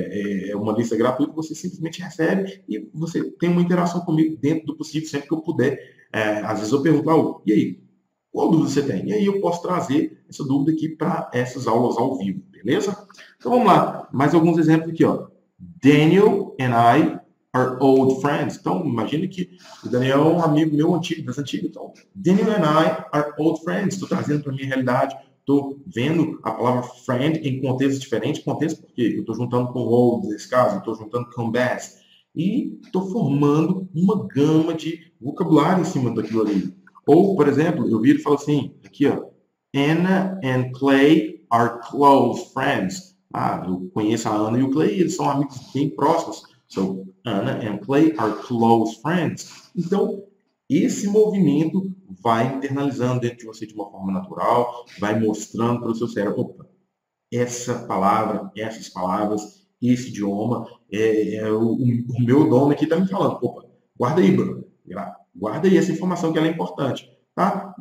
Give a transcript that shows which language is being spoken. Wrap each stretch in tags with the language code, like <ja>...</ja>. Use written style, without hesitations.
<pt>É uma lista gratuita, você simplesmente recebe e você tem uma interação comigo dentro do possível, sempre que eu puder. Às vezes eu pergunto, e aí, qual dúvida você tem? E aí eu posso trazer essa dúvida aqui para essas aulas ao vivo, beleza? Então vamos lá, mais alguns exemplos aqui, ó.</pt> <en>Daniel and I are old friends.</en> <pt>Então, imagine que o Daniel é um amigo meu antigo, das antigas. Então,</pt> <en>Daniel and I are old friends.</en> <pt>Estou trazendo para a minha realidade, estou vendo a palavra friend em contextos diferentes. Contexto porque eu estou juntando com old, nesse caso, estou juntando com best. E estou formando uma gama de vocabulário em cima daquilo ali. Ou, por exemplo, eu viro e falo assim, aqui, ó.</pt> <en>Anna and Clay are close friends.</en> <pt>Eu conheço a Ana e o Clay, eles são amigos bem próximos.</pt> <en>So, Anna and Clay are close friends.</en> <pt>Então, esse movimento vai internalizando dentro de você de uma forma natural, vai mostrando para o seu cérebro, opa, essa palavra, essas palavras, esse idioma, o meu dono aqui está me falando, opa, guarda aí, Bruno, guarda aí essa informação que ela é importante, tá?</pt>